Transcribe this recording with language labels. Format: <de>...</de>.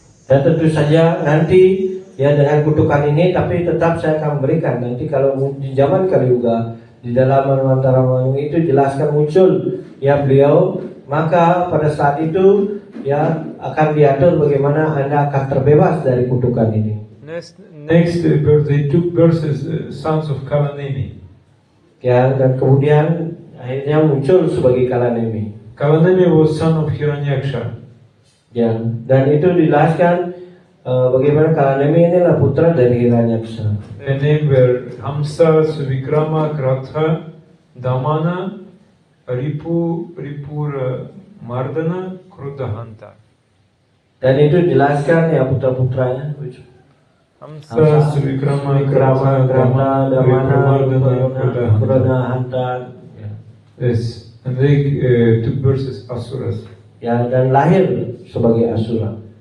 <id>Dan tentu saja nanti ya dengan kutukan ini, tapi tetap saya akan berikan nanti kalau di zaman Kali Yuga di dalam Manvantara itu jelaskan muncul ya beliau, maka pada saat itu ya akan diatur bagaimana Anda akan terbebas dari kutukan ini.</id> <en>Next they took birth as sons of Kalanemi.</en> <id>Ya, dan kemudian akhirnya muncul sebagai Kalanemi.</id> <en>Kalanemi was son of Hiranyaksha.</en> <id>Ya, dan itu dijelaskan bagaimana Kalanemi inilah putra dari Hiranyaksa.</id> <en>Their name were Hamsa, Suvikrama, Kratha, Damana, Ripura, Mardana, Krudahanta.</en> <id>Dan itu jelaskan ya putra-putranya. Hamsa, Suvikrama, Kratha, Krana, Damana, Krudahanta. Krudahanta.</id> <en>Yes, and they took birth as Asuras.</en> <id>Ya, dan lahir sebagai Asura.</id>